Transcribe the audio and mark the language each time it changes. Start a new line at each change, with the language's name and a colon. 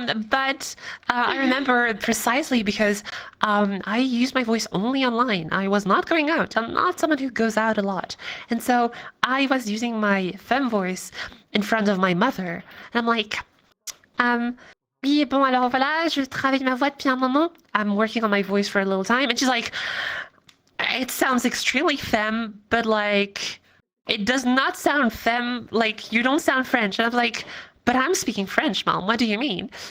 English: But I remember precisely because I use my voice only online. I was not going out. I'm not someone who goes out a lot. And so I was using my femme voice in front of my mother. And I'm like,
French: oui, bon, alors voilà, je travaille ma voix depuis un moment.
English: I'm working on my voice for a little time. And she's like, it sounds extremely femme, but like, it does not sound femme. Like, you don't sound French. And I'm like, but I'm speaking French, Mom. What do you mean?